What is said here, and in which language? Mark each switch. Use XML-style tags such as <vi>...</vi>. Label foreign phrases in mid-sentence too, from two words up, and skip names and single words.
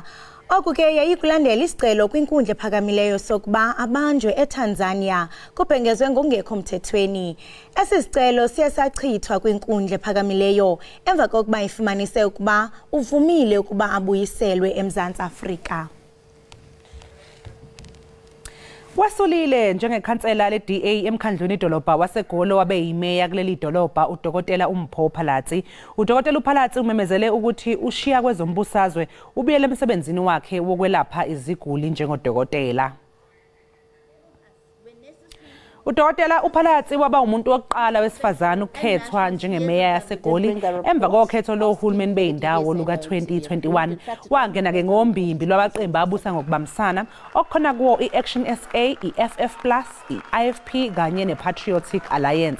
<xh>Oku ke yayikulandela isicelo kwinkundla ephakamileyo sokuba abanjwe eTanzania kubhengezwe ngongekho mthethweni. Esi sicelo siye sachithwa kwinkundla ephakamileyo emva kokuba ifumanise ukuba uvumile ukuba abuyiselwe eMzantsi Afrika.</xh> <zu>Wasolile njengekhansela leDA emkhandlwini idolobha waseGoli wabe yimeya kuleli dolobha udokotela uMphopha Latsi. Udokotela uPhalatsi umemezele ukuthi ushiya kwezombusazwe ubuyele emsebenzini wakhe wokwelapha iziguli njengodokotela. Udokotela uPhalatsi waba umuntu wokuqala wesifazane ukukhethwa njengemeya yaseGoli emva kokhetho lohulumeni beyindawo luka 2021 wangena ke ngombimbi lwabaqembu abusa ngokubambisana okukhona kuwo iAction SA, iFF+, iIFP kanye nePatriotic Alliance.</zu>